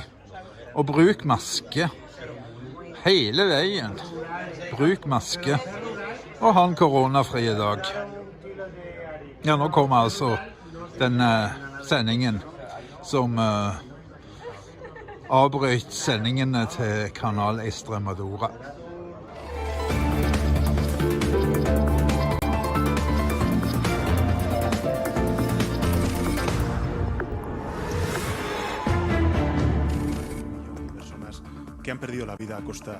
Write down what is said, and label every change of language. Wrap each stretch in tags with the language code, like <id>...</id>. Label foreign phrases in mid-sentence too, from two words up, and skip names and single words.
<no>Og bruk maske. Hele veien. Bruk maske. Og ha en koronafri i dag. Ja, nå kommer altså denne sendingen som avbrøt sendingene til kanal Extremadura.</no> <es>Que han perdido la vida a costa.</es>